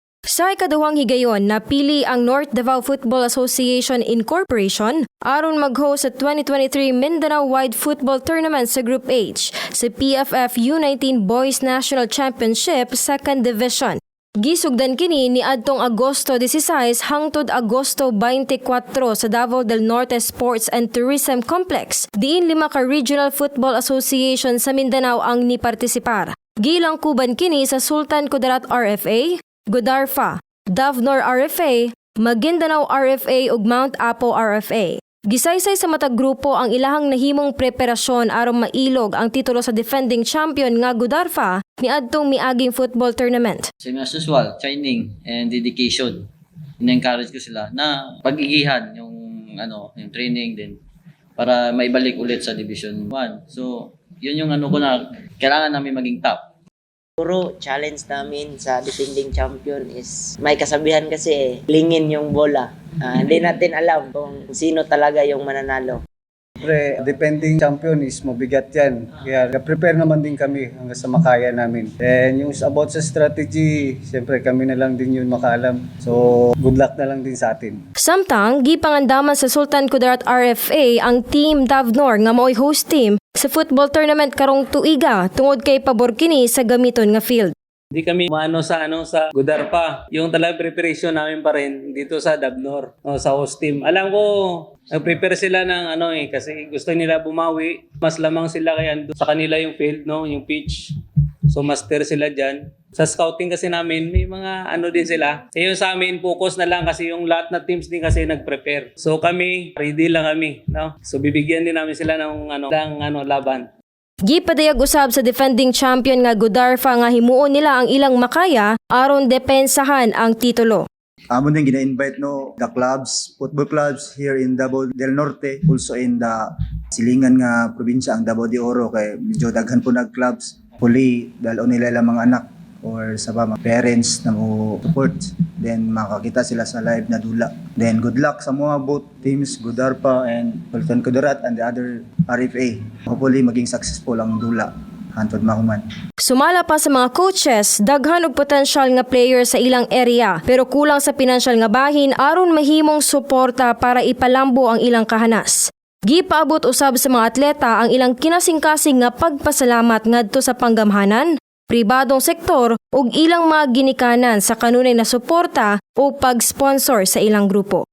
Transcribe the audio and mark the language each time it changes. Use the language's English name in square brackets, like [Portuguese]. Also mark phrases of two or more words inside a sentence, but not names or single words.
[Cebuano] Sa ikaduhang higayon, napili ang North Davao Football Association Incorporation aron mag-host sa 2023 Mindanao-wide football tournament sa Group H sa PFF U19 Boys National Championship 2nd Division. Gisugdan kini ni adtong Agosto 16 hangtod Agosto 24 sa Davao del Norte Sports and Tourism Complex. Diin 5 ka Regional Football Association sa Mindanao ang nipartisipar. Gilang kuban kini sa Sultan Kudarat RFA, Godarfa, Davnor RFA, Maguindanao RFA ug Mount Apo RFA. Gisaysay sa matag grupo ang ilahang nahimong preparasyon aron mailog ang titulo sa [English] defending champion [Cebuano] nga Godarfa niadtong miaging [English] football tournament. Same as usual, training and dedication. [Filipino] In-encourage ko sila na pag-igihan yung training din para maibalik ulit sa Division 1. So, yun yung ko na kailangan namin maging top. Puro challenge namin sa [English] defending champion [Filipino] is may kasabihan kasi lingin yung bola. Hindi natin alam kung sino talaga yung mananalo. Siyempre, [English] defending champion [Filipino] is mabigat yan. Kaya prepare naman din kami hanggang sa makaya namin. And yung about sa strategy, siyempre kami na lang din yun makaalam. So, [English] good luck [Filipino] na lang din sa atin. [Cebuano] Samtang, gipangandaman sa Sultan Kudarat RFA ang Team Davnor nga mao'y [English] host team [Cebuano] sa [English] football tournament [Cebuano] karong tuiga tungod kay pabor kini sa gamiton nga field. [Filipino] Hindi kami sa Godarfa. Yung talagang preparation namin pa rin dito sa Davnor, sa [English] host team. [Filipino] Alam ko, nag-prepare sila ng kasi gusto nila bumawi. Mas lamang sila kaya sa kanila yung field, yung pitch. So master sila dyan. Sa scouting kasi namin, may mga din sila. Yung sa amin, focus na lang kasi yung lahat na teams din kasi nag-prepare. So kami, ready lang kami. No? So bibigyan din namin sila ng laban. [Cebuano] Gipadayag usab sa [English] defending champion [Cebuano] nga Godarfa nga himuon nila ang ilang makaya aron depensahan ang titulo. Amon din gina-invite [English] the clubs, football clubs here in Davao del Norte, also in the [Cebuano] silingan nga probinsya ang Davao de Oro kay medyo daghan po clubs. Huli dahil nila lang mga anak or sa mga parents na mo support, then makakita sila sa live na dula. [English] Then good luck [Cebuano] sa mga [English] both teams, Godarfa and Sultan Kudarat and the other RFA. [Cebuano] Hopefully maging successful ang dula hantod mahuman. Sumala pa sa mga coaches, daghan og potensyal nga player sa ilang area pero kulang sa pinansyal nga bahin aron mahimong suporta para ipalambo ang ilang kahanas. Gipaabot usab sa mga atleta ang ilang kinasing-kasing nga pagpasalamat ngadto sa panggamhanan, pribadong sektor ug ilang mga ginikanan sa kanunay na suporta o pag-sponsor sa ilang grupo.